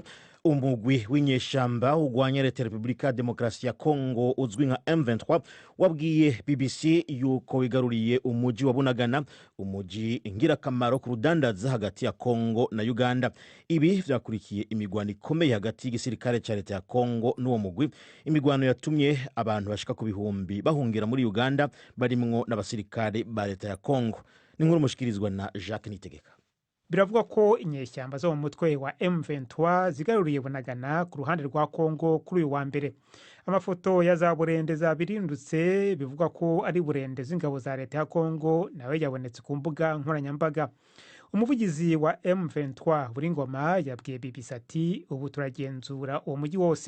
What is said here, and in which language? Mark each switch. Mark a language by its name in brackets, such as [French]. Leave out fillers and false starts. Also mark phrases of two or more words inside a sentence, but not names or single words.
[Rundi] Umugwi w'inyeshamba ugwanya Leta Repubulika Demokarasi ya Kongo uzwi nka M23 wabwiye BBC yuko wigaruriye umujyi wa Bunagana, umujyi ingirakamaro ku rudandaza hagati ya Kongo na Uganda. Ibi vyakurikiye imigwano ikomeye hagati y'igisirikare ca Leta ya Kongo n'uwo mugwi, imigwano yatumye abantu bashika ku bihumbi bahungira muri Uganda barimwo n'abasirikare ba Leta ya Kongo. ni nkuru mushikirizwa na Jacques Nitegeka. [Kinyarwanda] Biravuga ko inyeshyamba zo mu mutwe wa M23 zigaruriye Bunagana ku ruhande rwa Kongo kuri uyu wa mbere. Amafoto ya za burende zabirindutse bivuga ko ari burende z'ingabo za leta ya Kongo nawe yabonetse ku mbuga nkoranyambaga. Umuvugizi wa M23 Buringoma yabwiye BBC ati ubu turagenzura uwo mujyi wose.